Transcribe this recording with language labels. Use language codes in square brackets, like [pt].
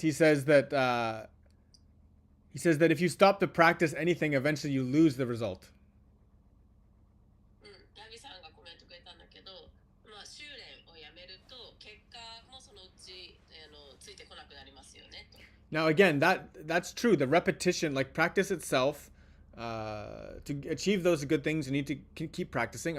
[en] He says that if you stop to practice anything, eventually you lose the result. [ja] ラビさんがコメントくれたんだけど、まあ修練をやめると結果もそのうちついてこなくなりますよねと。 [en] Now again, that's true. The repetition, like practice itself, to achieve those good things, you need to keep practicing.